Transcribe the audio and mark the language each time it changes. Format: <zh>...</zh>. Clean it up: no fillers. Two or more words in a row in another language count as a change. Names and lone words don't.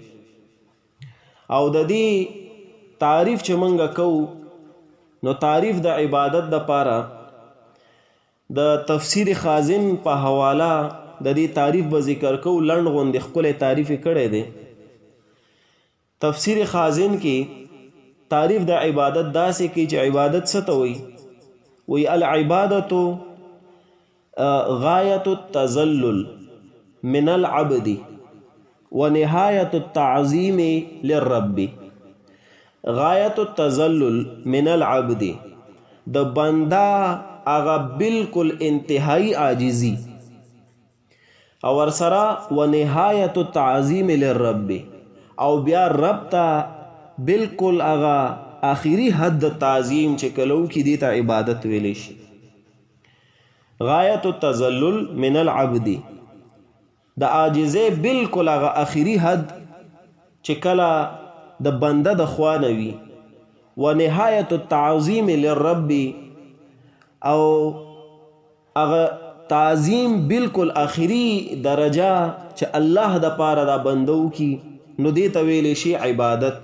<ps>او د دې تعریف چې موږ کوو، نو تعریف د عبادت دپاره د تفسیر خازن په حواله د دې تعریف به ذکر کوو. لنډ غوندې ښکلی تعریف یې کړی دی. تفسیر خازن کې تعریف د عبادت داسې کوي چې عبادت څه ته وایي.</ps> <ar>وی العبادت غایت التذلل من العبد ونهایت التعظیم للرب. غایت التذلل من العبد،</ar> <ps>د بنده هغه بالکل انتهایی عاجزی، او ورسره</ps> <ar>ونهایت التعظیم للرب،</ar> <ps>او بیا رب ته بالکل هغه آخری حد تعظیم چې کلو کې دی ته عبادت ویلی شي.</ps> <ar>غایت التذلل من العبد،</ar> <ps>د عاجزۍ بالکل هغه آخری حد چې کله د بنده د خوا نه وي.</ps> <ar>و نهایت التعظیم للرب،</ar> <ps>او هغه تعظیم بالکل آخری درجه چې الله د پاره دا بندو کی، نو دې ته ویلی شي عبادت.</ps>